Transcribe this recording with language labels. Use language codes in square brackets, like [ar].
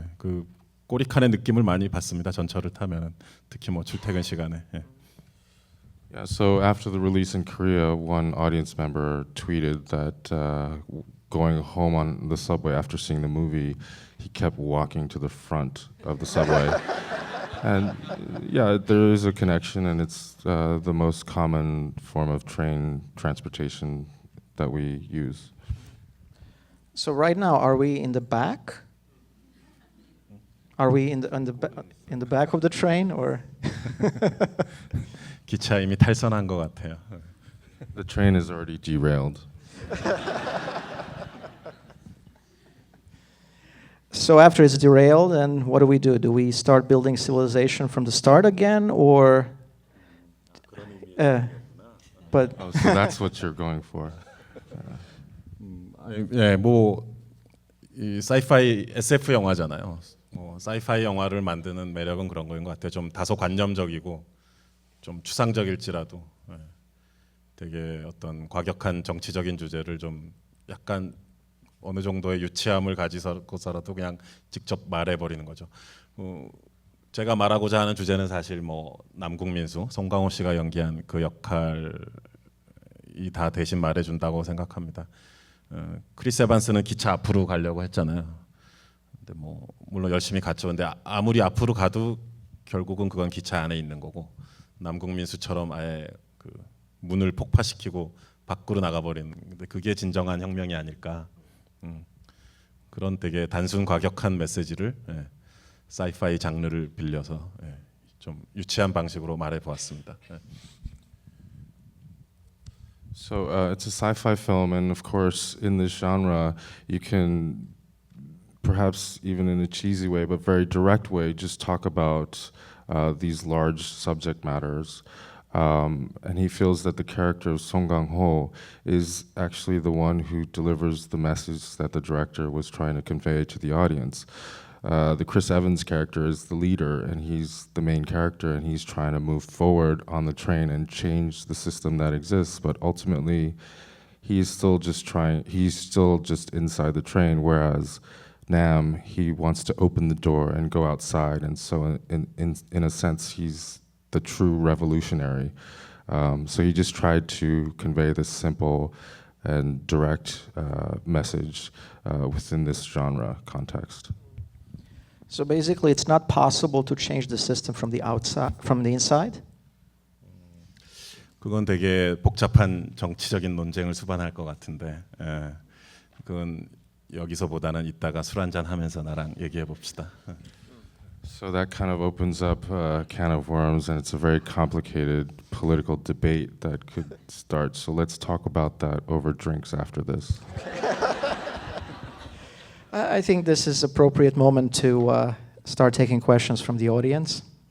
[ko] 그 꼬리칸의 느낌을 많이 받습니다. 전철을 타면 특히 뭐 출퇴근 시간에. [en] Yeah, so after the release in Korea, one audience member tweeted that going home on the subway after seeing the movie, he kept walking to the front of the subway. And yeah, there is a connection, and it's the most common form of train transportation that we use. So right now, are we in the back? Are we in the back of the train, or? [ko] 기차 이미 탈선한 것 같아요. [en] The train is already derailed. So after it's derailed, then what do? Do we start building civilization from the start again, or? But Oh, so that's what you're going for. [ko] 예, 뭐이 사이파이 SF 영화잖아요. 뭐 사이파이 영화를 만드는 매력은 그런 거인 것 같아요. 좀 다소 관념적이고 좀 추상적일지라도 되게 어떤 과격한 정치적인 주제를 좀 약간 어느 정도의 유치함을 가지고서라도 그냥 직접 말해버리는 거죠. 제가 말하고자 하는 주제는 사실 뭐 남궁민수, 송강호 씨가 연기한 그 역할이 다 대신 말해준다고 생각합니다. 크리스 에반스는 기차 앞으로 가려고 했잖아요. 근데 뭐 물론 열심히 갔죠. 근데 아무리 앞으로 가도 결국은 그건 기차 안에 있는 거고 남궁민수처럼 아예 그 문을 폭파시키고 밖으로 나가버리는. 근데 그게 진정한 혁명이 아닐까. 그런 되게 단순 과격한 메시지를 사이파이 장르를 빌려서 좀 유치한 방식으로 말해 보았습니다. [en] So it's a sci-fi film, and of course, in this genre, you can, perhaps even in a cheesy way, but very direct way, just talk about these large subject matters. And he feels that the character of Song Kang-ho is actually the one who delivers the message that the director was trying to convey to the audience. The Chris Evans character is the leader, and he's the main character, and he's trying to move forward on the train and change the system that exists. But ultimately, he's still just inside the train, whereas Nam, he wants to open the door and go outside, and so in a sense, he's the true revolutionary. So he just tried to convey this simple and direct message within this genre context. So basically, it's not possible to change the system from the outside, from the inside. [ko] 그건 되게 복잡한 정치적인 논쟁을 수반할 것 같은데, 그건 여기서보다는 이따가 술 한잔 하면서 나랑 얘기해 봅시다. [en] So that kind of opens up a can of worms, and it's a very complicated political debate that could start. So let's talk about that over drinks after this. I think this is appropriate moment to start taking questions from the audience.